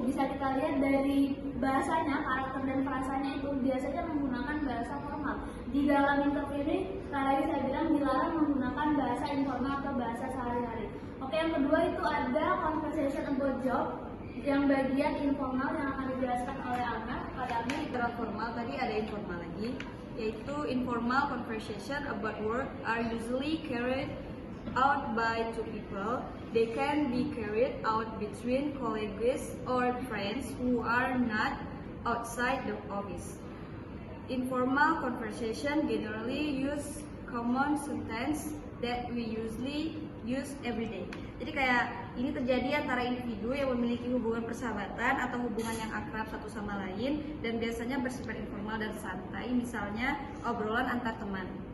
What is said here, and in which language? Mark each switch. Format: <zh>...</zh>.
<id>Bisa kita lihat dari bahasanya, karakter dan frasanya itu biasanya menggunakan bahasa formal. Di dalam interview ini, tadi saya bilang dilarang menggunakan bahasa informal atau bahasa sehari-hari. Oke, yang kedua itu ada</id> <en>conversation about job,</en> <id>yang bagian informal yang akan dijelaskan oleh Ana. Padanya Setelah formal, tadi ada informal lagi, yaitu</id> <en>informal conversation about work are usually carried out by two people. They can be carried out between colleagues or friends who are not outside the office. Informal conversation generally use common sentence that we usually use every day.</en> <id>Jadi kayak ini terjadi antara individu yang memiliki hubungan persahabatan atau hubungan yang akrab satu sama lain dan biasanya bersifat informal dan santai, misalnya obrolan antar teman.</id>